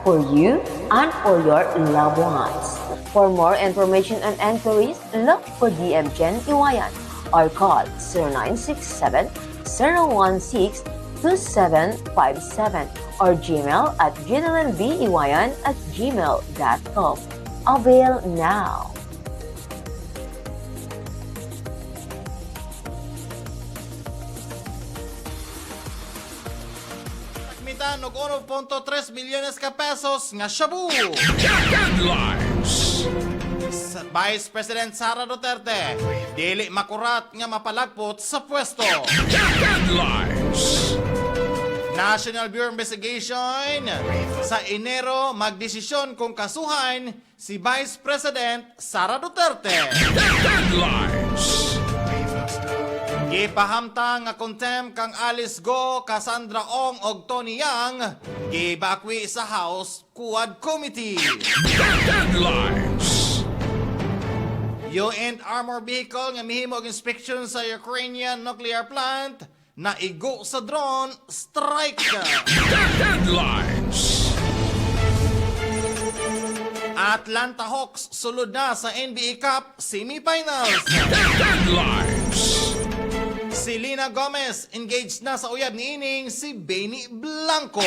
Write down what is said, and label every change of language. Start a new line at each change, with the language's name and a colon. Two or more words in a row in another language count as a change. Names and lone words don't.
English: for you and for your loved ones. For more information and enquiries, look for DM Gen Iwayan or call 0967-016-2757 or Gmail at gmail@gmail.com. Avail now.
Cebuano: Mitan og 1.3 milyones ka pesos nga shabu. Headlines. Sa Vice President Sara Duterte, dili makurat nga mapalagpot sa pwesto. Headlines. National Bureau of Investigation sa Enero magdesisyon kung kasuhan si Vice President Sara Duterte. Headlines. Gipahamtang nga contempt kang Alice Go, Cassandra Ong og Tony Yang gibakwi sa House Quad Committee. Headlines. UN
English: armor vehicle
Cebuano: nga mihimo og inspection sa Ukrainian nuclear plant na igo sa drone strike. Headlines. Atlanta Hawks sulod na sa NBA Cup semifinals. Headlines. Selena Gomez engaged na sa uyab ni ining si Benny Blanco.